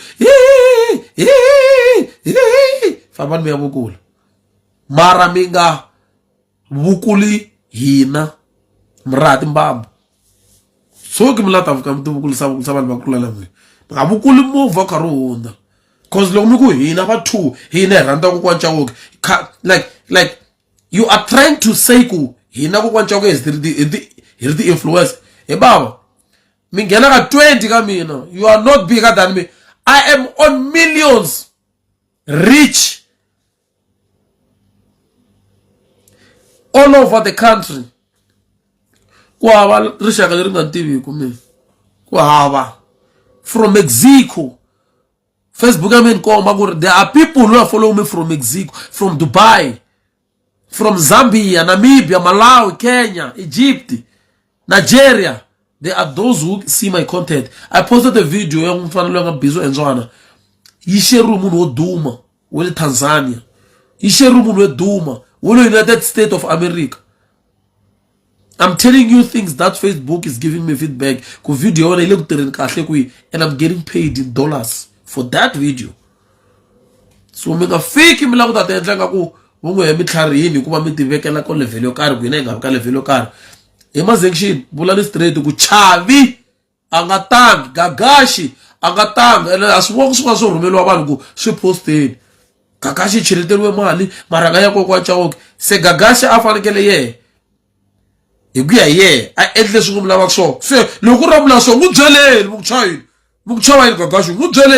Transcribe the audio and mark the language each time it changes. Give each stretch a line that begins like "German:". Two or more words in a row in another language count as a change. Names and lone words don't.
Tsonga: fambani mi ya vukula mara mi nga vukuli hina mi raha timbambu so ke mi lava ta vuka mi ti vukulisa vanhu va kula lamini mi nga vukuli movha karhi hundza cause loko mi ku hina va two hina hi rhandza kokwana Chauke
English: like you are trying to say
Tsonga: ku hina kokwana Chauke hi ri ti-influence he baba mi nghena ka 20 ka mina
English: you are not bigger than me I am on millions rich all over the country
Tsonga: ku hava rixaka leri nga tiviku mina ku hava
English: from Mexico Facebook
Tsonga: ya mina komba ku ri
English: there are people who are following me from Mexico from Dubai from Zambia Namibia Malawi Kenya Egypt Nigeria. There are those who see my content. I posted a video
Tsonga: ya mfana loyi nga bizo enzwana yi share munhu wo duma wa le Tanzania yi share munhu wo duma wa le United States of America.
English: I'm telling you things that Facebook is giving me feedback
Tsonga: ku video yona ile ku tirheni kahle kwi
English: and I'm getting paid in dollars for that video.
Tsonga: So mi nga fiki mi la ku ta endla ku vun'we hi mitlharihini hikuva mi tivekela ko level yo karhi ku hina hi nga ka level yo karhi ema-sanction vula ni straight ku Chavi a nga tangi Gagashi a nga tangi ene a swi vona swi nga swi rhumeliwa vanhu ku swi posteni Gagashi cheleteriwe mali mara nga ya kokwana Chauke se Gagashi a fanekele yehe hi ku ya hi yehe a endle swi n'wi lavaka swona se loko ri vula swona n'wi byeleni mi ku chava yini Gagashi n'wi